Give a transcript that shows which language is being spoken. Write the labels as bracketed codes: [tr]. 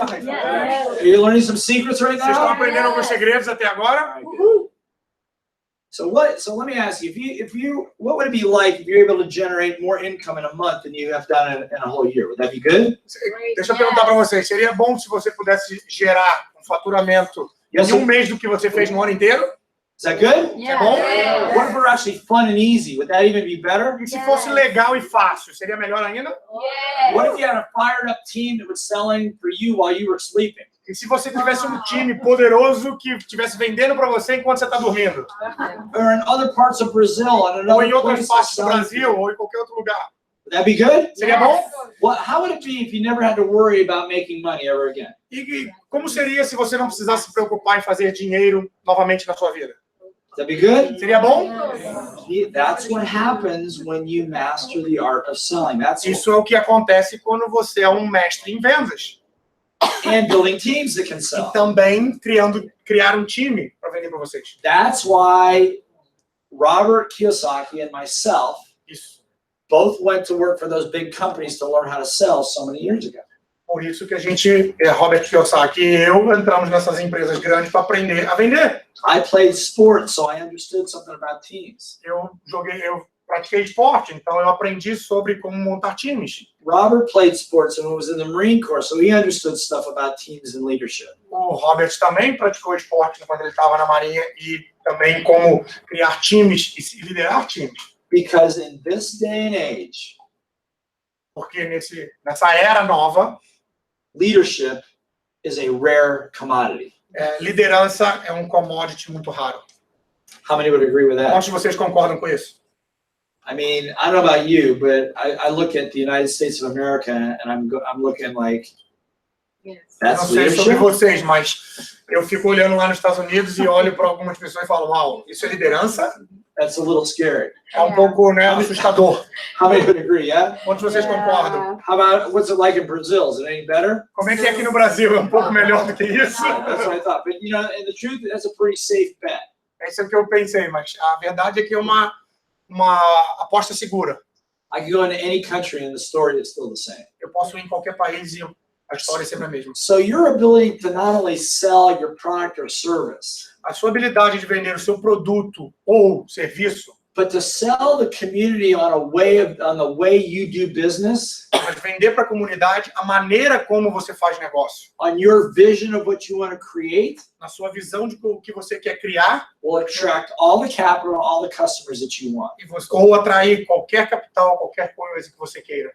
[en] Are you learning some secrets right now? [pt] Vocês estão aprendendo alguns segredos até agora? [en] So let me ask you, what would it be like if you're able to generate more income in a month than you have done in a whole year? Would that be good? [pt] Deixa eu perguntar para vocês, seria bom se você pudesse gerar um faturamento em um mês do que você fez no ano inteiro? [en] Is that good? [pt] É bom? [en] What if it were actually fun and easy? Would that even be better? [pt] E se fosse legal e fácil, seria melhor ainda? [en] What if you had a fired up team that was selling for you while you were sleeping? [pt] E se você tivesse um time poderoso que estivesse vendendo para você enquanto você está dormindo? [en] Or in other parts of Brazil, [pt] ou em outras partes do Brasil, ou em qualquer outro lugar. [en] Would that be good? [pt] Seria bom? [en] How would it be if you never had to worry about making money ever again? [pt] E como seria se você não precisasse se preocupar em fazer dinheiro novamente na sua vida? [en] Would that be good? [pt] Seria bom? [en] That's what happens when you master the art of selling. [pt] Isso é o que acontece quando você é um mestre em vendas. [en] And building teams that can sell. [pt] E também criar um time para vender para vocês. [en] That's why Robert Kiyosaki and myself both went to work for those big companies to learn how to sell so many years ago. [pt] Por isso que a gente, Robert Kiyosaki e eu, entramos nessas empresas grandes para aprender a vender. [en] I played sports, so I understood something about teams. [pt] Eu pratiquei esporte, então eu aprendi sobre como montar times. [en] Robert played sports and was in the Marine Corps, so he understood stuff about teams and leadership. [pt] O Robert também praticou esporte quando ele estava na Marinha e também como criar times e liderar times. [en] Because in this day and age, [pt] Porque nessa era nova, [en] leadership is a rare commodity. [pt] liderança é um commodity muito raro. [en] How many would agree with that? [pt] Quantos de vocês concordam com isso? [en] I mean, I don't know about you, but I look at the United States of America and I'm looking like, Yes. [pt] Eu não [en] that's [pt] sei sobre [en] leadership? [pt] vocês, mas eu fico olhando lá nos Estados Unidos e olho para algumas pessoas e falo, uau, isso é liderança? [en] That's a little scary. [pt] É um pouco, né, assustador. [en] How many would agree, yeah? [pt] Quantos de vocês concordam? [en] How about, what's it like in Brazil? Is it any better? [pt] Como é que aqui no Brasil é um pouco melhor do que isso? [en] That's what I thought. But, you know, and the truth, that's a pretty safe bet. [pt] É isso que eu pensei, mas a verdade é que é uma aposta segura. [en] I can go into any country and the story is still the same. [pt] Eu posso ir em qualquer país e a história é sempre a mesma. [en] So your ability to not only sell your product or service, [pt] A sua habilidade de vender o seu produto ou serviço, [en] but to sell the community on the way you do business, [pt] mas vender para a comunidade a maneira como você faz negócio, [en] on your vision of what you want to create, [pt] na sua visão de o que você quer criar, [en] will attract all the capital, all the customers that you want. [pt] ou atrair qualquer capital, qualquer coisa que você queira.